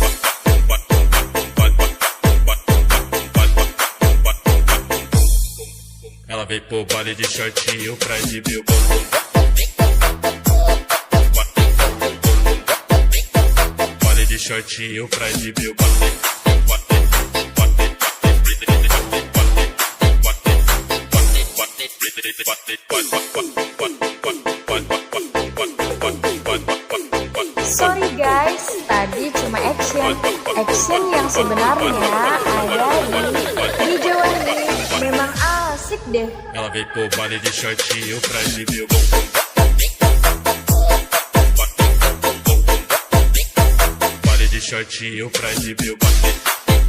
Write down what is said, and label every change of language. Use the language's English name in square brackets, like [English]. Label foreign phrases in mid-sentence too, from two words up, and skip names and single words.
[Portuguese] Ela veio pro baile de shortinho pra exibir. Baile de shortinho pra exibir. [English] Sorry guys, [Indonesian] tadi cuma action. Action yang sebenarnya ada di video ini. Memang asik deh. [Portuguese] Ela veio pro baile de shortinho pra exibir. Baile de shortinho pra exibir.